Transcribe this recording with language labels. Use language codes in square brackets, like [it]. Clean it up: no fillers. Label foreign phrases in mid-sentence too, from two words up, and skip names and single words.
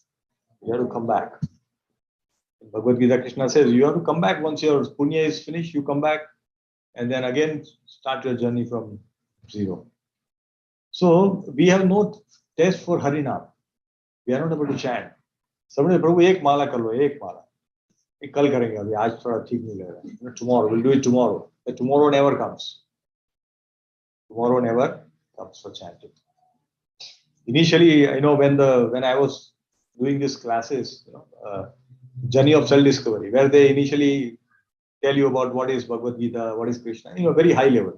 [en] You have to come back. In Bhagavad Gita, Krishna says, you have to come back once your punya is finished, you come back and then again start your journey from zero. So we have no taste for Harinam. We are not able to chant. Somebody, Prabhu, [hi] एक माला कर लो, एक माला. एक कल करेंगे अभी, आज थोड़ा ठीक नहीं लग रहा. [en] Tomorrow, we'll do it tomorrow. But tomorrow never comes. Tomorrow never comes for chanting. Initially, when I was doing these classes, journey of self-discovery, where they initially tell you about what is Bhagavad Gita, what is Krishna, very high level.